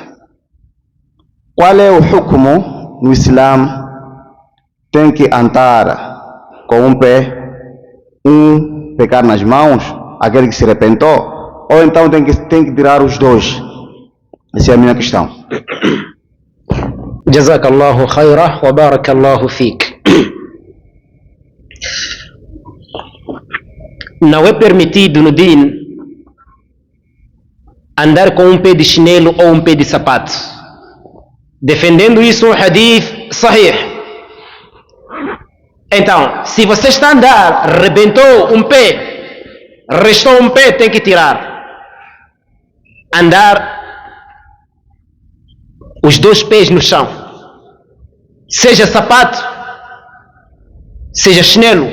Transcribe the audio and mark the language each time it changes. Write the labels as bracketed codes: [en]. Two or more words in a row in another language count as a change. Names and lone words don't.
[pt] Qual é o hukmu no Islã? Tem que andar com um pé, pegar nas mãos, aquele que se arrebentou, ou então tem que tirar os 2? Essa é a minha questão. [ar] جزاك الله خيرا وبارك الله فيك. [pt] Não é permitido no din andar com um pé de chinelo ou um pé de sapato. Defendendo isso um [ar] حديث صحيح. [pt] Então, se você está a andar, rebentou um pé, restou um pé, tem que tirar. Andar os 2 pés no chão, seja sapato, seja chinelo.